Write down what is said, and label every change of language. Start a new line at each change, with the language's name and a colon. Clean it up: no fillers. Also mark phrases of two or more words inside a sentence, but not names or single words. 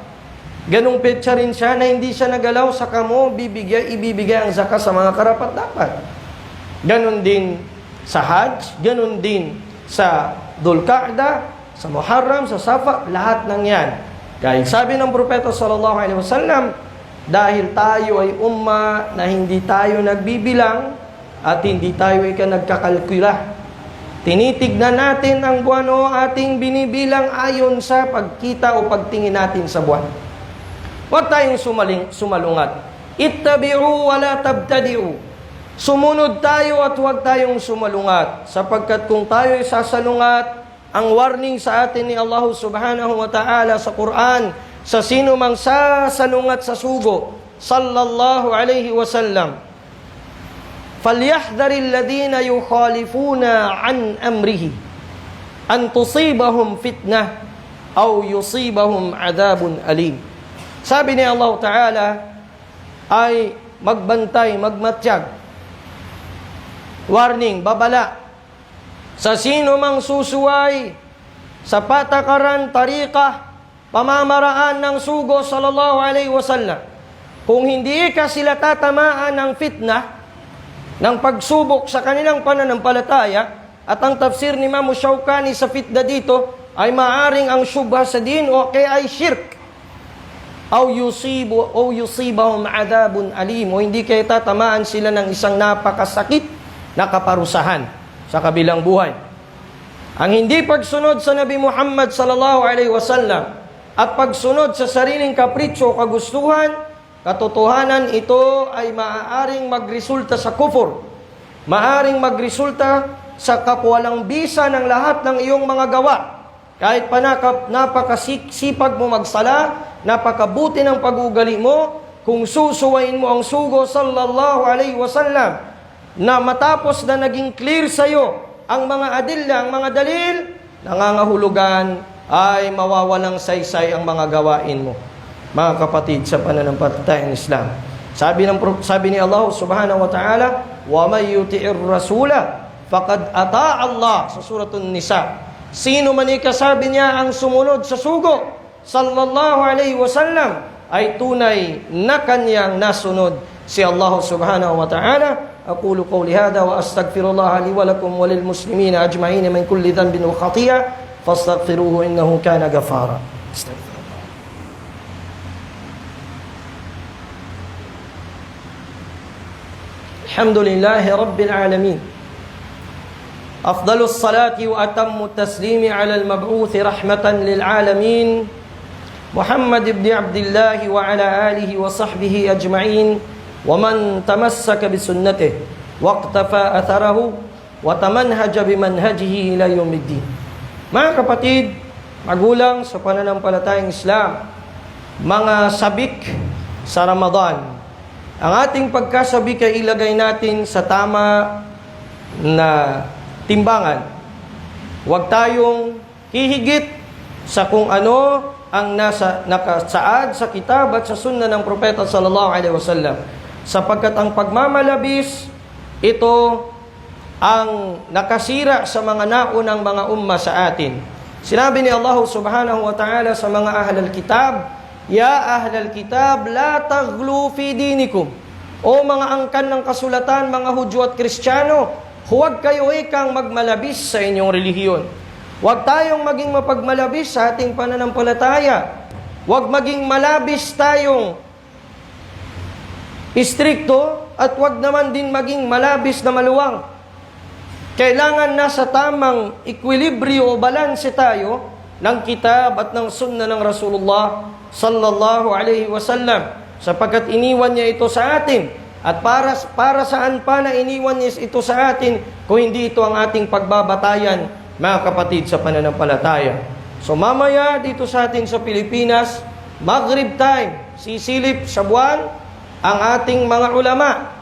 Filipino: Ganong petsa rin siya na hindi siya nagalaw, saka mo ibibigay ang zakat sa mga karapat-dapat. Ganon din sa Hajj, ganon din sa Dhul Qa'dah, sa Muharram, sa Safar, lahat ng yan. Kahit sabi ng Propeta
Arabic: صلى الله عليه وسلم,
Filipino: dahil tayo ay umma na hindi tayo nagbibilang at hindi tayo ay nagkakalkula. Tinitignan natin ang buwan o ating binibilang ayon sa pagkita o pagtingin natin sa buwan. Huwag tayong sumalungat.
Arabic: اتبعوا ولا تبتدعوا.
Filipino: Sumunod tayo at huwag tayong sumalungat. Sapagkat kung tayo ay sasalungat, ang warning sa atin ni
Arabic: الله سبحانه وتعالى
Filipino: sa Quran, sa sino mang sasalungat sa sugo,
Arabic: صلى الله عليه وسلم فليحذر الذين يخالفون عن أمره أن تصيبهم فتنة أو يصيبهم عذاب أليم.
Filipino: Sabi ni
Arabic: الله تعالى
Filipino: ay magbantay, magmatyag. Warning, babala. Sa sino mang susuway sa patakaran, tarikah, pamamaraan ng sugo
Arabic: صلى الله عليه وسلم,
Filipino: kung hindi ka sila tatamaan ng fitnah, ng pagsubok sa kanilang pananampalataya, at ang tafsir ni Imam Shawkani sa fitna dito ay maaring ang syubha sa din o kaya ay shirk. O
Arabic: يصيبهم عذاب أليم,
Filipino: o hindi kayo tatamaan sila ng isang napakasakit na kaparusahan sa kabilang buhay. Ang hindi pagsunod sa Nabi Muhammad
Arabic: صلى الله عليه وسلم
Filipino: at pagsunod sa sariling kapritsyo o kagustuhan, katotohanan ito ay maaaring magresulta sa kufur. Maaaring magresulta sa kapawalang bisa ng lahat ng iyong mga gawa. Kahit pa napakasipag mo magsala, napakabuti ng pag-ugali mo, kung susuwain mo ang sugo
Arabic: صلى الله عليه وسلم,
Filipino: na matapos na naging clear sa'yo ang mga adilla, ang mga dalil, nangangahulugan ay mawawalang saysay ang mga gawain mo, mga kapatid, sa pananampalatayang Islam. Sabi ni
Arabic: الله سبحانه وتعالى, ومن يطع الرسول فقد أطاع الله,
Filipino: sa suratun Nisa. Sino man ikasabi niya ang sumunod sa sugo
Arabic: صلى الله عليه وسلم
Filipino: ay tunay na kanyang nasunod si
Arabic: الله سبحانه وتعالى. أقول قولي هذا وأستغفر الله لي ولكم وللمسلمين أجمعين من كل ذنب وخطيئة فاستغفروه إنه كان غفارا. الحمد لله رب العالمين. أفضل الصلاة وأتم التسليم على المبعوث رحمة للعالمين محمد بن عبد الله وعلى آله وصحبه أجمعين ومن تمسك بسنته واقتفى أثره وتمنهج بمنهجه إلى يوم الدين.
Filipino: Mga kapatid, magulang sa pananampalatayang Islam, mga sabik sa Ramadan, ang ating pagkasabik ay ilagay natin sa tama na timbangan. Huwag tayong hihigit sa kung ano ang nakasaad sa kitab at sa sunna ng propeta
Arabic: صلى الله عليه وسلم,
Filipino: sapagkat ang pagmamalabis ito ang nakasira sa mga naunang mga umma sa atin. Sinabi ni
Arabic: الله سبحانه وتعالى
Filipino: sa mga
Arabic: أهل الكتاب, "يا أهل الكتاب لا تغلوا في دينكم."
Filipino: O mga angkan ng kasulatan, mga Hudyo at Kristiyano, huwag kayo ikang magmalabis sa inyong relihiyon. Huwag tayong maging mapagmalabis sa ating pananampalataya. Huwag maging malabis tayong istrikto at huwag naman din maging malabis na maluwang. Kailangan nasa tamang ekwilibryo o balanse tayo ng kitab at ng sunna ng
Arabic: رسول الله صلى الله عليه وسلم,
Filipino: sapagkat iniwan niya ito sa atin. At para saan pa na iniwan niya ito sa atin kung hindi ito ang ating pagbabatayan, mga kapatid sa pananampalataya. So mamaya dito sa atin sa Pilipinas, Maghrib time, sisilip sa buwan ang ating mga ulama.